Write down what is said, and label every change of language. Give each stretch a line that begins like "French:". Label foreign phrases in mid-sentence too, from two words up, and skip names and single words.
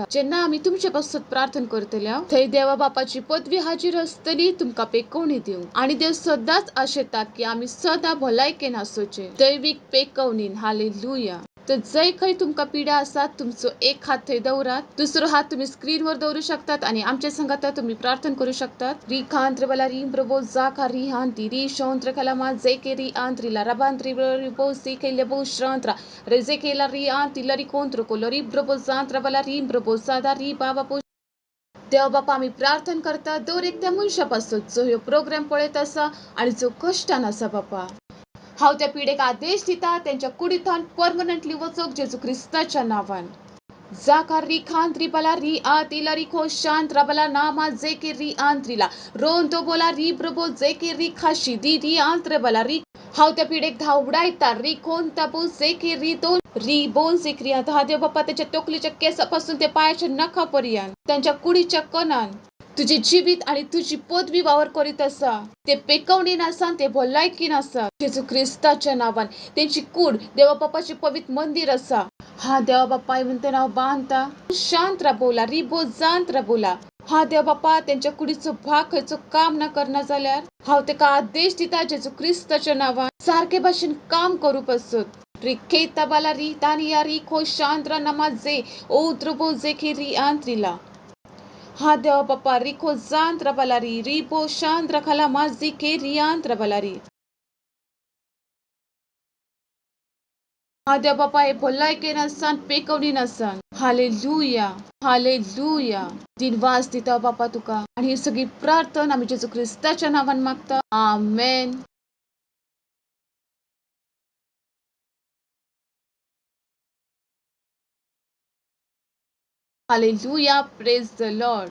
Konkani: जेन्ना आम्ही तुमच्या पासत प्रार्थना करतल्या थंय देवा बापाची पदवी हाजीर असतली तुमका पेकवणी दिवं. आणि देव सदांच आशेता की आम्ही सदा भलायकेन आसोचे, दैविक पेकवणीन. हालेलुया. तर जय खंय तुमका पिडा आसात तुमचो एक हात थंय दवरात, दुसरो हात तुम्ही स्क्रीनवर दवरू शकतात आणि आमच्या संगाता तुम्ही प्रार्थना करू शकतात. री खांत्र बला री प्रभो जाका री हांती री शौंत्र कलामा जे के री आंत्री ला रबांत्री रिबो सी के लेबो श्रांत्रा रेजे केला री आंती लरी कोंत्र को लरी प्रभो जांत्र बला री प्रभो सादा री बाबा पो. देव बापा, आम्ही प्रार्थना करता दर एक त्या मनशापासत जो ह्यो प्रोग्राम पळयत आसा आणि जो कश्टान आसा बापा. हांव त्या पिडेक आदेश दिता त्यांच्या कुडीतान परमनंटली वचोक जेजू ख्रिस्ताच्या नावान. जाका री खांत्री बला री आतीला री खो शांत्रा बला नामा जे के री आंत्रीला रोंतो बोला री प्रभो जे के री खाशी दी री आंत्र बला री. हांव त्या पिडेक धावडायता री कोणता बो जे के री दोन री बोन सिक्रिया. हा देव बाप्पा, त्याच्या तोकलीच्या केसापासून ते पायाच्या नखापर्यंत त्यांच्या कुडीच्या कणान तुझे जीवित आणि तुझी पदवी वावर करीत असा. ते पेकवणीन आसा, ते भलायकीन आसा. जेजू ख्रिस्ताच्या नावान त्यांची कूड देवा बापाचे पवित्र मंदिर असा. हा देवा बाप्पा म्हणते नाव बांधता शांत राबवला रिबो जांत राबवला. हा देवा बाप्पा, त्यांच्या कुडीचो भाग खंयचो काम न करना जाल्यार हांव तेका आदेश दिता जेजू ख्रिस्ताच्या नावान सारखे भाशेन काम करू पासत. Riketa balari tania riko chandra namaze o druboze kiri antrila. हा देवा बाप्पा रिको जांत्रा balari ribo chandra kala mazi kiri antra balari. हा देवा बाप्पा हे भलाई के नसन पेकवणी नसन. हालेलुया हालेलुया. दिनवास दिता बाप्पा तुका आणि ही सगळी प्रार्थना आम्ही जेजू ख्रिस्ताच्या नावान मागता.
English: Amen. Hallelujah Praise the Lord.